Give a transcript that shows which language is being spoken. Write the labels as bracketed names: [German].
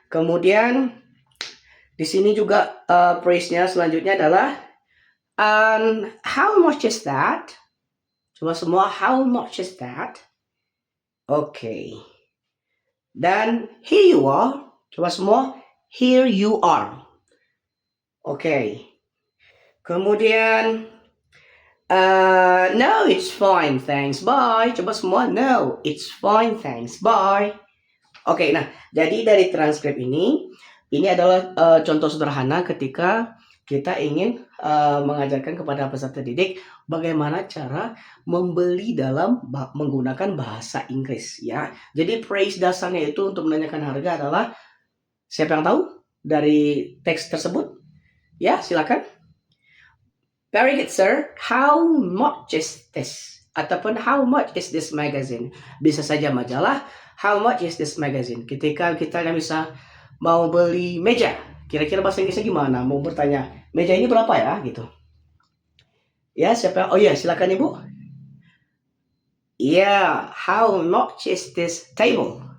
[Indonesian] Kemudian di sini juga praise-nya selanjutnya adalah [English] how much is that? [Indonesian] Coba semua, [English] how much is that? Oke. Dan here you are. [Indonesian] Coba semua, [English] here you are. Oke. [Indonesian] Kemudian [English] no, it's fine, thanks, bye. [Indonesian] Coba semua, [English] no, it's fine, thanks, bye. [Indonesian] Oke, nah, jadi dari transkrip ini adalah contoh sederhana ketika kita ingin mengajarkan kepada peserta didik bagaimana cara membeli dalam menggunakan bahasa Inggris, ya. Jadi praise dasarnya itu untuk menanyakan harga adalah, siapa yang tahu dari teks tersebut? Ya, silakan. [English] Very good, sir. How much is this? [Indonesian] Ataupun [English] how much is this magazine? [Indonesian] Bisa saja majalah. [English] How much is this magazine? [Indonesian] Ketika kita bisa mau beli meja, kira-kira bahasa Inggrisnya gimana? Mau bertanya, meja ini berapa ya? Gitu. Ya, siapa? Oh ya, silakan Ibu. [English] Yeah, how much is this table?